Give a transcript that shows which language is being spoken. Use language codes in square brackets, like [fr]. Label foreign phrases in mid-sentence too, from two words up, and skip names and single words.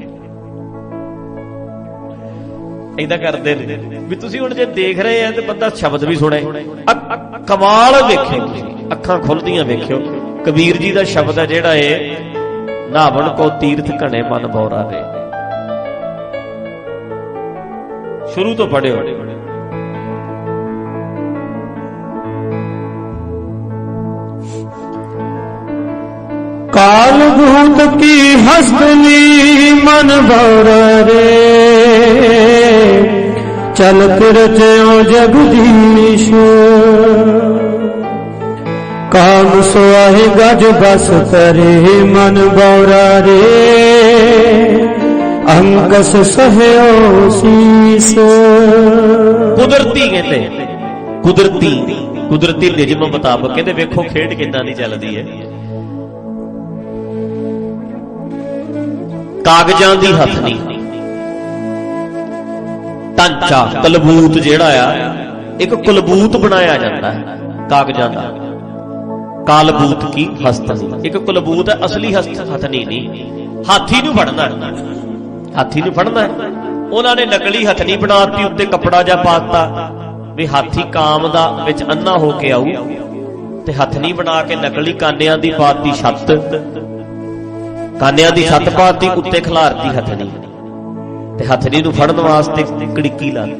[pa] ਏਦਾਂ ਕਰਦੇ ਨੇ ਵੀ ਤੁਸੀਂ ਹੁਣ ਜੇ ਦੇਖ ਰਹੇ ਆ ਤੇ ਬੰਦਾ ਸ਼ਬਦ ਵੀ ਸੁਣੇ। ਕਮਾਲ ਵੇਖਿਓ ਤੁਸੀਂ, ਅੱਖਾਂ ਖੁੱਲਦੀਆਂ ਵੇਖਿਓ। ਕਬੀਰ ਜੀ ਦਾ ਸ਼ਬਦ ਹੈ ਜਿਹੜਾ ਏ, ਨਾਵਣ ਕੋ ਤੀਰਥ ਘਣੇ ਮਨ ਬੌਰਾ ਰੇ। ਸ਼ੁਰੂ ਤੋਂ ਪੜਿਓ। ਕਾਲ ਭੂਤ ਕੀ ਹਸਤਨੀ ਮਨ ਭੌਰ ਰੇ, ਚਲਤ ਰਚਯੋ ਜਗਦੀਸ਼। ਕਾਮ ਸੋਹੇ ਗਜ ਬਸ ਕਰੇ ਮਨ ਭੌਰਾ ਰੇ, ਅੰਕਸ ਸਹਯੋ ਸ਼ੀਸ। ਕੁਦਰਤੀ ਕਹਤੇ, ਕੁਦਰਤੀ ਨਿਜਮ ਮੁਤਾਬਕ ਕਹਤੇ ਵੇਖੋ ਖੇਡ ਕਿਦਾਂ ਦੀ ਚਲਦੀ ਹੈ। ਕਾਗਜਾਂ ਦੀ ਹਥਨੀ, ਢਾਂਚਾ ਕਲਬੂਤ ਜਿਹੜਾ ਆ, [hi] एक कलबूत बनाया जाता है [pa] ਕਾਗਜਾਂ ਦਾ। ਕਾਲਬੂਤ ਕੀ ਹਸਤਨੀ। ਇੱਕ ਕੁਲਬੂਤ ਹੈ, ਅਸਲੀ ਹਥਨੀ ਨਹੀਂ। ਹਾਥੀ ਨੂੰ ਫੜਨਾ, ਹਾਥੀ ਨੂੰ ਫੜਨਾ। ਉਹਨਾਂ ਨੇ ਨਕਲੀ ਹਥਨੀ ਬਣਾਤੀ, ਉੱਤੇ ਕੱਪੜਾ ਜਿਹਾ ਪਾਤਾ ਵੀ ਹਾਥੀ ਕਾਮ ਦਾ ਵਿੱਚ ਅੰਨਾ ਹੋ ਕੇ ਆਊ, ਤੇ ਹਥਨੀ ਬਣਾ ਕੇ ਨਕਲੀ ਕਾਨਿਆਂ ਦੀ ਪਾਤੀ ਛੱਤ, ਕਾਨਿਆਂ ਦੀ ਛੱਤ ਪਾਤੀ, ਉੱਤੇ ਖਿਲਾਰਤੀ ਹਥਨੀ, ਤੇ ਹਥਨੀ ਨੂੰ ਫੜਨ ਵਾਸਤੇ ਕੜਿੱਕੀ ਲਾਤੀ।